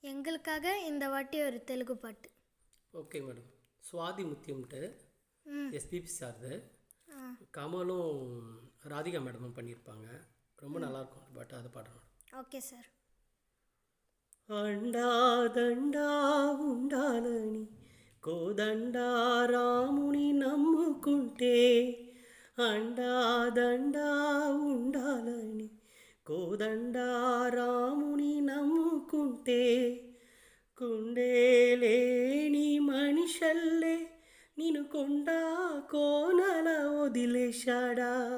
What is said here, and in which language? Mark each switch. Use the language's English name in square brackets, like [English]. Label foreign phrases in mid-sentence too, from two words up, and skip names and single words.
[Tamil] எங்களுக்காக இந்த வாட்டி ஒரு தெலுங்கு பாட்டு. [English] Okay madam. [Tamil] சுவாதி முத்தியம்ட்டு எஸ்பிபி சார்து, கமலும் ராதிகா மேடமும் பண்ணியிருப்பாங்க. ரொம்ப நல்லாயிருக்கும் அந்த பாட்டு, அதை பாடுறோம். [English] Okay sir. [Telugu] అండాదండా ఉండాలని కోదండా రాముని నమ్ముకుంటే, అండాదండా ఉండాలని కోదండా రాముని నమ్ముకుంటే, కుండేలేని మనిషల్లే నిన్ను కొండా కోనల వదిలేశాడా,